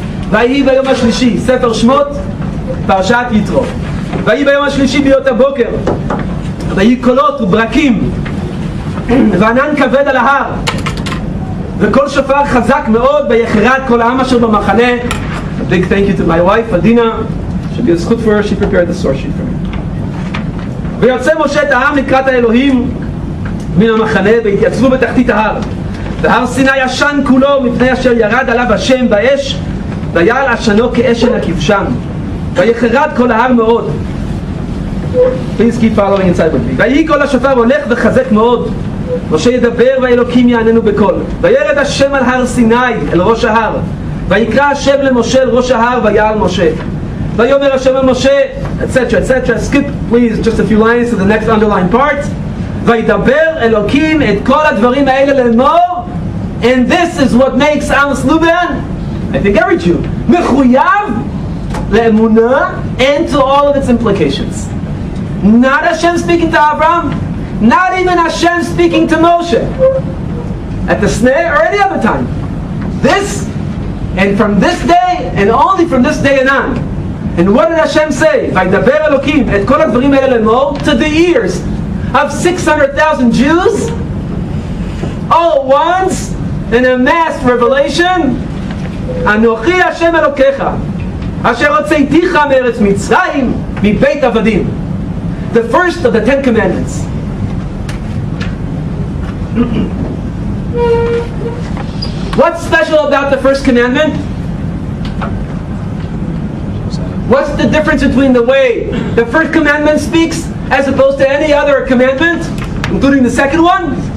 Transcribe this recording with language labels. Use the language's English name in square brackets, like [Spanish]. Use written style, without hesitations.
[Hebrew] ויהי ביום השלישי, ספר שמות, פרשת יתרו. ויהי ביום השלישי ביות הבוקר, ויהי קולות וברקים, וענן כבד על ההר, וכל שופר חזק מאוד, ויחרד כל העם אשר במחנה. [English] A big thank you to my wife, Adina. Should be a zchut for her, she prepared the source sheet for me. [Hebrew] ויוצא משה את העם לקראת האלוהים מן המחנה, והתייצבו בתחתית ההר. והר סיני ישן כולו, מפני אשר ירד עליו השם באש, ויעל עשנו כאש אל הכבשן. ויחרד כל ההר מאוד, [English] Please keep following inside with me. [Hebrew] ויהי קול השופר הולך וחזק מאוד. משה ידבר והאלוקים יעננו בקול. וירד השם על הר סיני אל ראש ההר. ויקרא השם למשה אל ראש ההר ויעל משה. ויאמר השם אל משה, [English] etc., etc. Skip please just a few lines to the next underlined part. [Hebrew] וידבר אלוקים את כל הדברים האלה לאמור. [English] And this is what makes Amos Luban, I think every Jew, [Hebrew] מחויב לאמונה [English] and to all of its implications. Not Hashem speaking to Abraham, not even Hashem speaking to Moshe at the snare or any other time. This, and from this day, and only from this day and on. And what did Hashem say? [Hebrew] וידבר אלוקים את כל הדברים האלה לאמור, [English] to the ears of 600,000 Jews, all at once, in a mass revelation. [Hebrew] אנוכי השם אלוקיך, אשר הוצאתיך מארץ מצרים, מבית עבדים. [English] The first of the 10 commandments. What's special about the first commandment? What's the difference between the way the first commandment speaks as opposed to any other commandment, including the second one?